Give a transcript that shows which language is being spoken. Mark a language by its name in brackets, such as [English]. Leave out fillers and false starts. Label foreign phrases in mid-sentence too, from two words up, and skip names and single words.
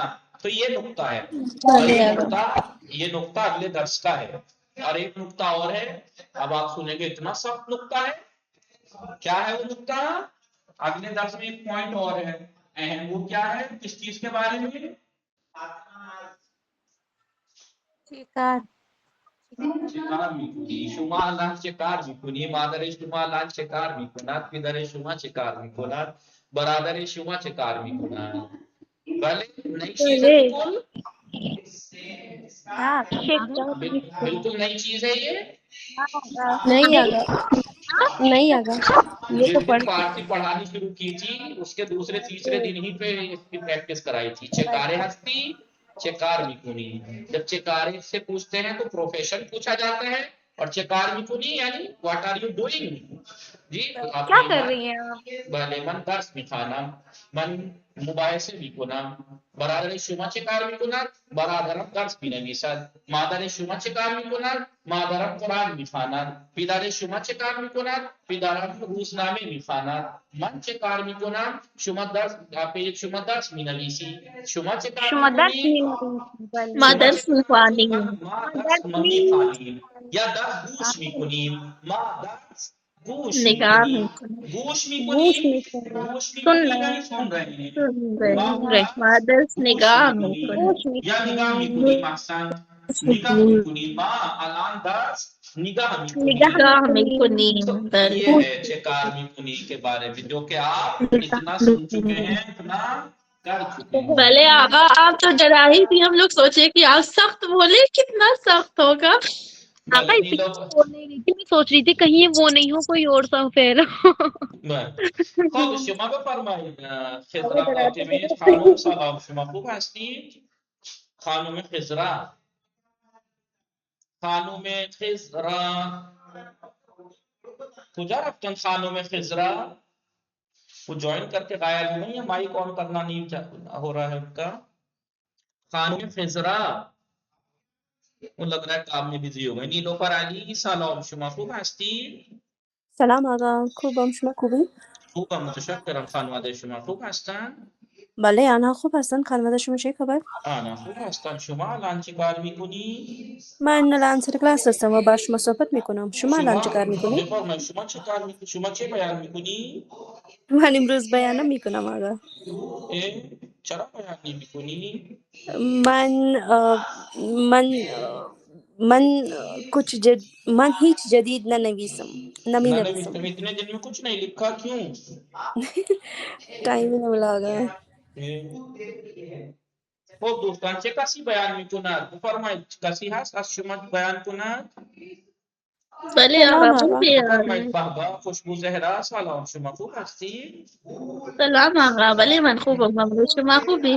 [Urdu] تو یہ نقطہ ہے، اور یہ نقطہ اگلے درس کا ہے. اور ایک نقطہ اور ہے، اب آپ سنیں گے اتنا سخت نقطہ ہے. کیا ہے وہ نقطہ؟ اگلے درس میں ایک پوائنٹ اور ہے اہم. وہ کیا ہے؟ کس چیز کے بارے میں؟ [Persian] چکار میکنی شما لان چکار میکنی مادر شما لان چکار میکند پدر شما چکار میکند برادر شما چکار میکند. [Urdu] بله نئی چیز ہے بالکل نئی چیز ہے یہ. نہیں آگا نہیں آگا یہ جس تو دن پڑھ فارسی پڑھانی شروع کی تھی اس کے دوسرے تیسرے دن ہی پہ اس کی پریکٹس کرائی تھی. [Persian] چکارے ہستی چکار میکنی. [Urdu] جب چکارے سے پوچھتے ہیں تو پروفیشن پوچھا جاتا ہے، اور [Persian] چکار میکنی [Urdu] یعنی [English] what are you doing. [Urdu] جی کیا کر رہی ہیں آپ؟ [Persian] بله من درس میخوانم، من مباحثه میکنم. برادر شما چه کار میکند؟ برادرم درس مینویسد. مادر شما چه کار میکند؟ مادرم قرآن میخواند. پدر شما چه کار میکند؟ پدرم روزنامه میخواند. من چه کار میکنم؟ شما درس مینویسی. شما چه کار شما درس میکنی؟ می‌نویسید. ما شما درس چه کار میخوانیم. میکنید؟ ما درس میخوانیم یا درس گوش میکنیم. ما درس گوش نگاه میکنیم. میکنم. گوش گوش میکنیم. می‌کنید. گوش [Urdu] سن [Persian] میکنیم [Urdu] رہے یعنی سن رہے ہیں. سن [Persian] ما [Urdu] رہے. [Persian] ما درس درس گوش نگاه میکنیم میکنم. گوش یا نگاه می‌کنید. میکنیم. احسن نگاه میکنیم. ما الان درس نگاه میکنیم. نگاه تو میکنیم. بله. [Urdu] یہ ہے [Persian] چکار میکنی [Urdu] کے بارے میں، جو کہ آپ اتنا سن چکے ہیں، اتنا کر چکے ہیں. بھلے آقا آپ تو ڈرا ہی تھی، ہم لوگ سوچے کہ آپ سخت بولے، کتنا سخت ہوگا. آقا بھلے اسی نیلو کو بول نہیں رہی تھی، میں سوچ رہی تھی کہیں وہ نہیں ہو کوئی اور سا پھر. [Persian] خب شما بفرمایید. خضرا فاطمه خانم سلام، شما خوب هستید؟ خانم خضرا، خانم خضرا کجا رفتن؟ [Urdu] خانم خضرا وہ جوائن کر کے غائب ہوئی ہیں، مائک آن کرنا نہیں ہو رہا ہے ان کا. خانم خضرا وہ لگ رہا ہے کام میں بزی ہو گئے. [Persian] نیلوفر علی سلام، شما خوب هستید؟ سلام آقا خوبم شما خوبی؟ خوبم متشکرم. خانواده شما خوب هستن؟ بله آنها خوب هستن خانواده شما چه خبر؟ آنا خوب هستن. شما الان چی کار میکنی؟ من الان سر کلاس هستم و با شما صحبت میکنم شما الان شما چه کار میکنی؟ بفرمایید شما چه کار میکنی؟ شما چه بیان میکنی؟ من امروز بیانم میکنم آقا. چرا بیان نمیکنی؟ من من من من هیچ جدید ننویسم نمی [Urdu] نہ [Persian] نویسم. [Urdu] تم اتنے دن میں کچھ نہیں لکھا، کیوں؟ ٹائم نمیلا آقا. [Persian] خب دوستان چه کسی بیان میکند؟ بفرمایید کسی هست از شما بیان کند؟ بله سلام آقا آقا. بفرمایید. بیان. بهبه خوشبو زهرا سلام، شما خوب هستی؟ سلام آقا. بله من خوبم ممنون. شما خوبی؟